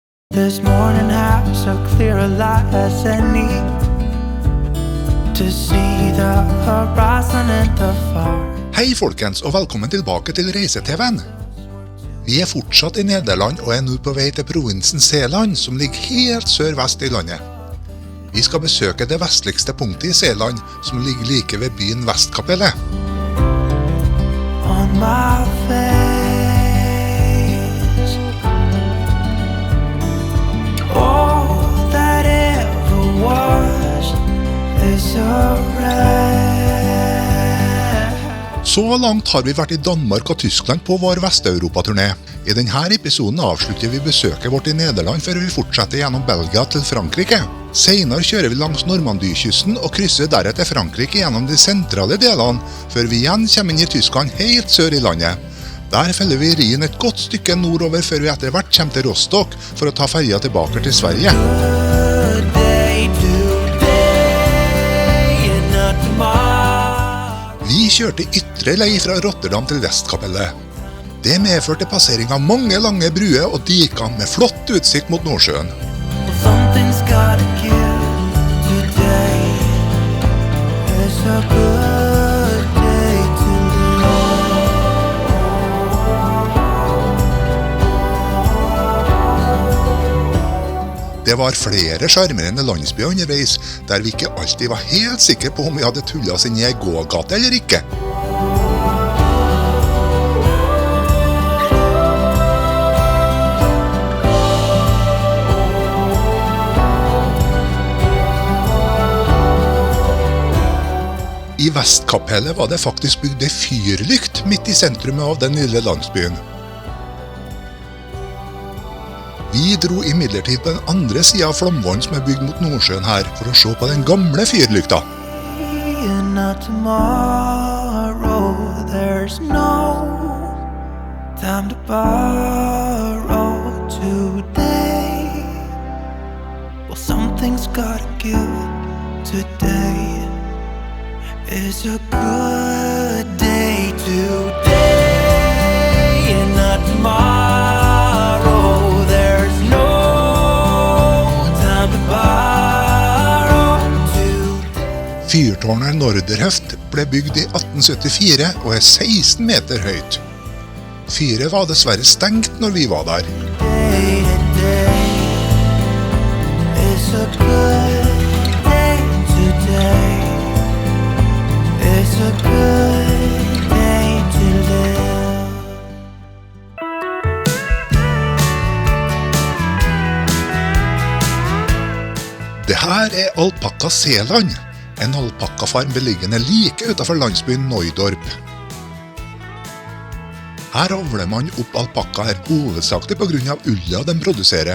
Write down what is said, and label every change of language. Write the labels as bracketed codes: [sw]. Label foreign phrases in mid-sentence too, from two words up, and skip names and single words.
[en] This morning has so clear a light as any to see the horizon and the far. [no] Hei folkens, og velkommen tilbake til Reise-TV'en. Vi fortsatt i Nederland og nå på vei til provinsen Zeeland, som ligger helt sør-vest i landet. Vi skal besøke det vestligste punktet i Zeeland, som ligger like ved byen Vestkapellet. [en] On my face, all that ever was is a wreck. [no] Så langt har vi vært i Danmark og Tyskland på vår Vest-Europa-turné. I denne episoden avslutter vi besøket vårt i Nederland før vi fortsetter gjennom Belgia til Frankrike. Senere kjører vi langs Normandie-kysten og krysser deretter Frankrike gjennom de sentrale delene, før vi igjen kommer inn i Tyskland helt sør i landet. Der følger vi Rhinen et godt stykke nordover før vi etter hvert kommer til Rostock for å ta ferja tilbake til Sverige. [en] Good day today and not tomorrow. [no] Vi kjørte ytre lei fra Rotterdam til Vestkapellet. Det medførte passering av mange lange bruer og diker med flott utsikt mot Nordsjøen. [en] Well, something's gotta give today. It's a good day to live. [no] Det var flere sjarmerende landsbyer underveis, der vi ikke alltid var helt sikre på om vi hadde tullet oss inn i en gågate eller ikke. I Vestkapellet var det faktisk bygd en fyrlykt midt i sentrumet av den lille landsbyen. Vi dro imidlertid på den andre siden av Flåmvollen som bygd mot Nordsjøen her, for å se på den gamle fyrlykta. [en] And not tomorrow. There's no time to borrow today. Well, something's gotta give today. It's a good day today and not tomorrow. There's no time to borrow today. [no] Fyrtårnet Norderhøft ble bygd i 1874 og 16 meter høyt. Fyret var dessverre stengt når vi var der. [en] Day today. It's a good day today. It's a good day to live. [no] Det her Alpakka Zeeland, en alpakkafarm beliggende like utenfor landsbyen Neudorp. Her avler man opp alpakkaer hovedsakelig på grunn av ulla de produserer.